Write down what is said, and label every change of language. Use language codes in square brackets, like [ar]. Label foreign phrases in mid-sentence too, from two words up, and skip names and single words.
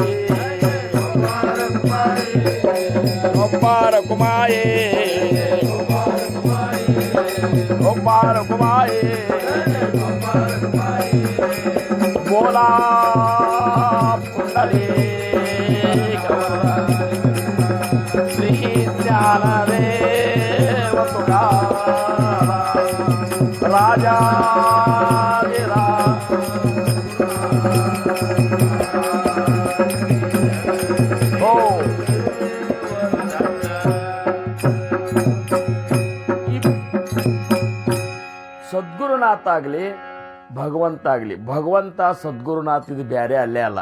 [mr] कुमार कुमाये कुमार कुमाये बोला पुंडलिक [kn] श्री ज्ञानदेव तुकाराम राजा ಸದ್ಗುರುನಾಥ ಆಗಲಿ ಭಗವಂತ ಆಗಲಿ, ಭಗವಂತ ಸದ್ಗುರುನಾಥ ಇದು ಬೇರೆ ಅಲ್ಲೇ ಅಲ್ಲ.